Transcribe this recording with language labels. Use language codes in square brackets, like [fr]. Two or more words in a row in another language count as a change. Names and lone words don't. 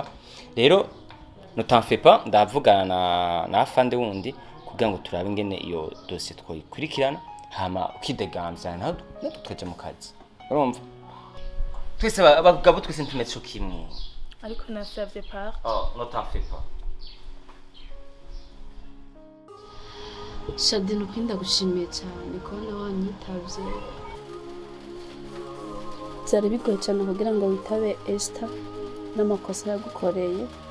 [rn] Rero [fr] no t'enfais pas [rn] ndavugana na afande wundi kugira ngo turabe ingene iyo dossier twoyikurikirana hama ukidegamza naho tukaje mu kazi. Urumva? Twese abagabo twese ntumetse cyo kimwe. Ariko nasavye part. [fr] Oh, no t'enfais pas. [rn] Shadi nukunda gushimiye cyane ko nawe wanyitavye. Byari bigoye cyane kugira ngo witabe Esther n'amakosa yagukoreye.